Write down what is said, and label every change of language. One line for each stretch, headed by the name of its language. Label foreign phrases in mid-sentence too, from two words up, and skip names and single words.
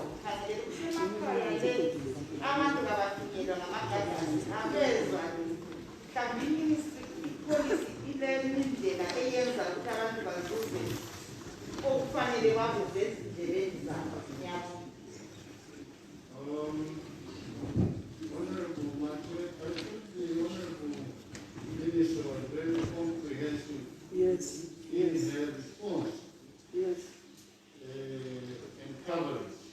North Ndebele: Kukhangele ukuthi emakhaya le abantu kabafinyelwa ngamagagasi abezwa mhlawumbe ipolisi indlela eyenza ukuthi abantu bazuze okufanele babuze ezindleleni zabo.
English: Honorable Martin, I think the Honorable Minister was very comprehensive Yes. in her response Yes. and coverage.